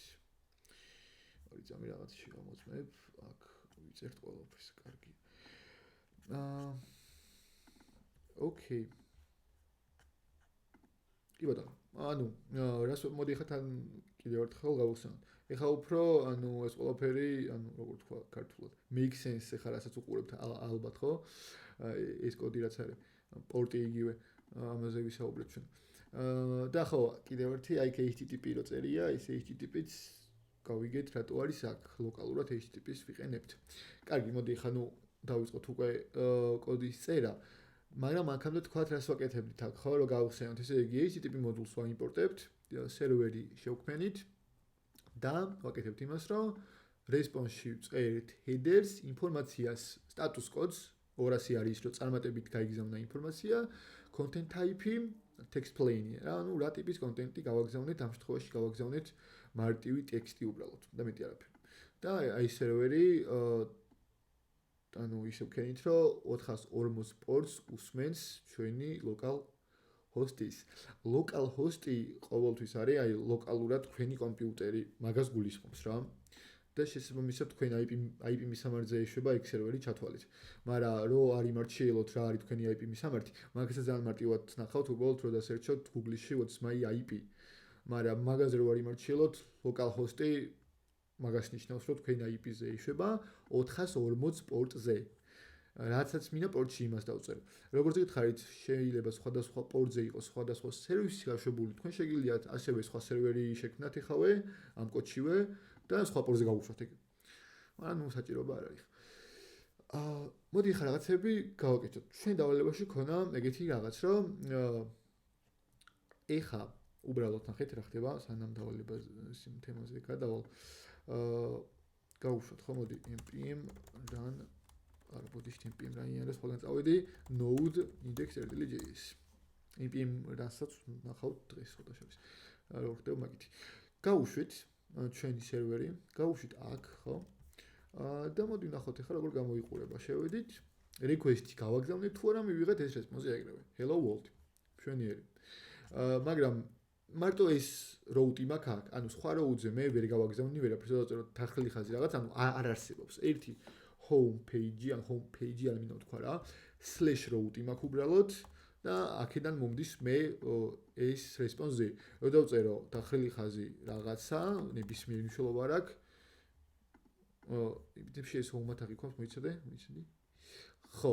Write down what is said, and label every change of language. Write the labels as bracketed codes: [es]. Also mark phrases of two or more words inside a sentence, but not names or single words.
[ka] ორი წამი რაღაცში გამოწმებ, აქ ვიწერთ ყველაფერს, კარგი. ოკეი. კი ბატონო. ანუ რას მოდი ხა თან კიდევ ერთხელ გავხსენოთ. ეხა უფრო ანუ ეს ყველაფერი, ანუ როგორ თქვა ქართულად, [en] make sense [ka] ეხა რასაც უყურებთ ალბათ ხო? ეს კოდი რაც არის, პორტი იგივე, ამაზე ვისაუბრეთ ჩვენ. და ხო, კიდევ ერთი აი HTTP რო წერია, ეს HTTP-ც გავიგეთ რატო არის აქ ლოკალურად HTTP-ს ვიყენებთ. კარგი, მოდი ხა ნუ დავიწყოთ უკვე კოდის წერა. მაგრამ აქამდე თქვათ რას ვაკეთებდით აქ ხო რომ გავხსენოთ ესე იგი HTTP მოდულს ვაიმპორტებთ სერვერი შევქმნით და ვაკეთებთ იმას რომ response-ში ვწერთ headers ინფორმაციას [en] status codes [ka] 200 არის რომ წარმატებით გაიგზავნა ინფორმაცია [en] content type-ი text plain-ი [ka] რა ანუ რა ტიპის კონტენტი გავაგზავნეთ ამ შემთხვევაში გავაგზავნეთ მარტივი ტექსტი უბრალოდ და მეტი არაფერი და აი სერვერი ანუ ისე ვქენით რომ 440 პორტს უსმენს ჩვენი [en] local host-ის. Local host-ი [ka] ყოველთვის არის აი ლოკალურად თქვენი კომპიუტერი, მაგას გულისხმობს რა. და შესაბამისად თქვენ IP მისამართზე ეშვება ეგ სერვერი ჩათვალეთ. მაგრამ რო არ იმარჩიელოთ რა არის თქვენი IP მისამართი, მაგასაც ძალიან მარტივად ნახავთ უბრალოდ რომ დასერჩოთ Google-ში [en] what's my IP. [ka] მაგრამ მაგაზე რო არ იმარჩიელოთ [en] local host-ი [ka] მაგას ნიშნავს რომ თქვენ IP-ზე ეშვება 440 პორტზე. რაცაც მინდა პორტში იმას დავწერო. როგორც გითხარით, შეიძლება სხვადასხვა პორტზე იყოს სხვადასხვა სერვისი გაშვებული. თქვენ შეგიძლიათ ასევე სხვა სერვერი შექმნათ ეხავე ამ კოდშივე და სხვა პორტზე გავუშვათ ეგ. მაგრამ ნუ საჭიროება არ არის. მოდი ხა რაღაცები გავაკეთოთ. ჩვენ დავალებაში ქონა ეგეთი რაღაც რომ ეხა უბრალოდ ნახეთ რა ხდება სანამ დავალებას იმ თემაზე გადავალ. გავუშვათ ხო მოდი npm run არ ბოდიშ npm run-იანას ყველგან წავედი node index.js npm run-საც ნახავთ დღეს ხოდა შორის რა ხდება მაგითი გავუშვით ჩვენი სერვერი გავუშვით აქ ხო და მოდი ნახოთ ახლა როგორ გამოიყურება შევედით request-ი გავაგზავნეთ თუ არა მივიღეთ ეს response-ი ეგრევე [en] hello world [ka] მშვენიერი მაგრამ მარტო ეს route მაქვს აქ, ანუ სხვა route-ზე მე ვერ გავაგზავნი ვერაფერს, დავწერო დახრილი ხაზი რაღაც, ანუ არ არსებობს. ერთი [en] home page-ი, [ka] ან [en] home page-ი [ka] არ მინდა თქვა რა, /route მაქვს უბრალოდ და აქედან მომდის მე ეს response-ი. რო დავწერო დახრილი ხაზი რაღაცა, ნებისმიერი მნიშვნელობა არ აქვს. ტიპში ეს home-ად აღიქვამს, მოიცადე? ხო.